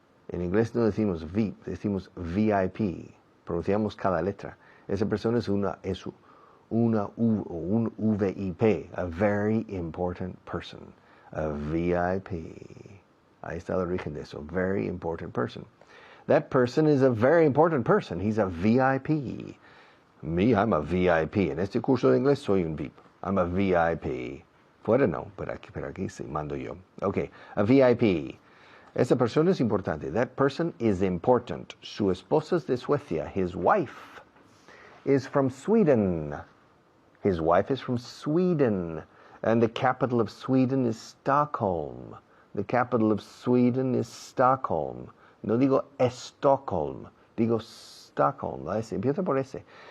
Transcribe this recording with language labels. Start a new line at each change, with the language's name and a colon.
Spanish: En inglés no decimos VIP, decimos VIP. Pronunciamos cada letra. Esa persona es un VIP,
English: a very important person. A VIP.
Spanish: Ahí está el origen de eso.
English: Very important person. That person is a very important person. He's a VIP. Me, I'm a VIP.
Spanish: En este curso de inglés soy un VIP.
English: I'm a VIP.
Spanish: Fuera no, pero aquí sí, mando yo. Ok, a VIP. Esa persona es importante.
English: That person is important.
Spanish: Su esposa es de Suecia.
English: His wife is from Sweden. His wife is from Sweden. And the capital of Sweden is Stockholm. The capital of Sweden is Stockholm.
Spanish: No digo Stockholm, digo Stockholm. Empieza por ese.